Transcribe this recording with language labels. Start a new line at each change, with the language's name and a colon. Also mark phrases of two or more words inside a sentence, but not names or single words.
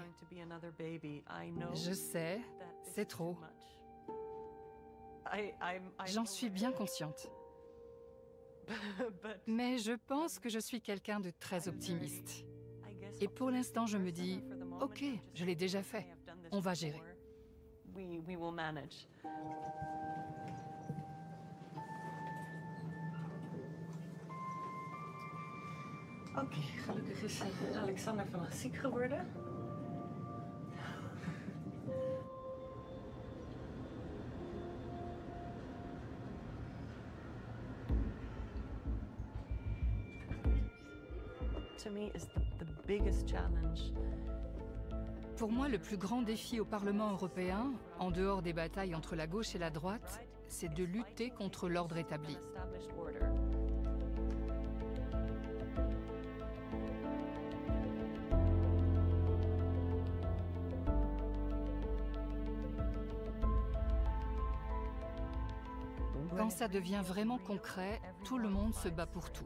French: Je sais, c'est trop. J'en suis bien consciente. Mais je pense que je suis quelqu'un de très optimiste. Et pour l'instant, je me dis, ok, je l'ai déjà fait, on va gérer.
Dutch: Oké, gelukkig is Alexander vannacht ziek geworden.
English: To me is the biggest challenge.
French: Pour moi, le plus grand défi au Parlement européen, en dehors des batailles entre la gauche et la droite, c'est de lutter contre l'ordre établi. Quand ça devient vraiment concret, tout le monde se bat pour tout.